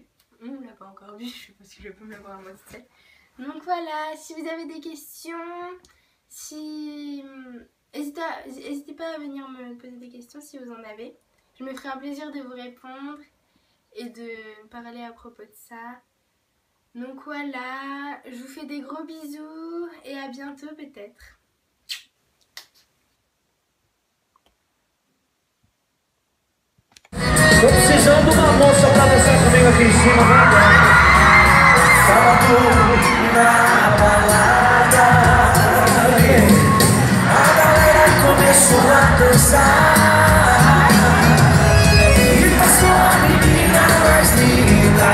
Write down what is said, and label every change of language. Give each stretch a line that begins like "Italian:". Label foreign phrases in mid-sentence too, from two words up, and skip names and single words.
French: On l'a pas encore vu, je sais pas si je peux me l'avoir à moi seule. Donc voilà, si vous avez des questions, n'hésitez pas à venir me poser des questions si vous en avez. Je me ferai un plaisir de vous répondre et de parler à propos de ça. Donc voilà, je vous fais des gros bisous et à bientôt peut-être.
Portuguese: Tô precisando de uma moça pra dançar comigo aqui em cima, né? Sábado na balada, a galera começou a dançar e passou a menina mais linda.